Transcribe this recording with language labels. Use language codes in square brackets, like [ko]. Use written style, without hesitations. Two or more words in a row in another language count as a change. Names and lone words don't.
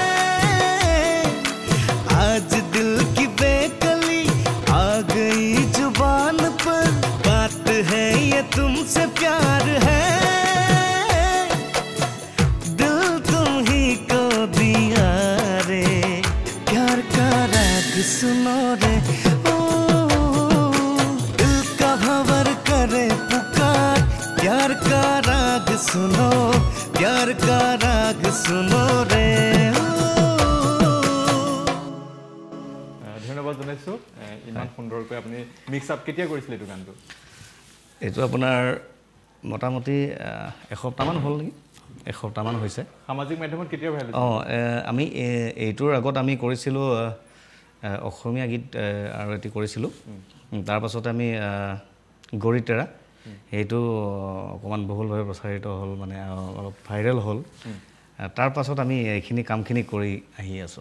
[hi] आज दिल की बेकली आ गई जुबान पर बात है ये तुमसे प्यार है दिल तुम ही को दिया रे प्यार का राग सुनो रे ओ दिल का भंवर करे पुकार प्यार का राग सुनो प्यार का राग सुनो रे [as] ধন্যবাদ জনাইছোঁ ইমান সুন্দৰকৈ আপুনি [en] mix up [as] কেতিয়া কৰিছিলে এইটো গানটো এইটো আপোনাৰ মোটামুটি এসপ্তাহমান হ'ল নেকি এসপ্তাহমান হৈছে সামাজিক মাধ্যমত কেতিয়া ভাইৰেল আমি এইটোৰ আগত আমি কৰিছিলোঁ অসমীয়া গীত আৰু এটি কৰিছিলোঁ তাৰ পাছতে আমি গৰিতেৰা সেইটো অকণমান বহুলভাৱে প্ৰচাৰিত হ'ল মানে অলপ ভাইৰেল হ'ল তাৰ পাছত আমি এইখিনি কামখিনি কৰি আহি আছোঁ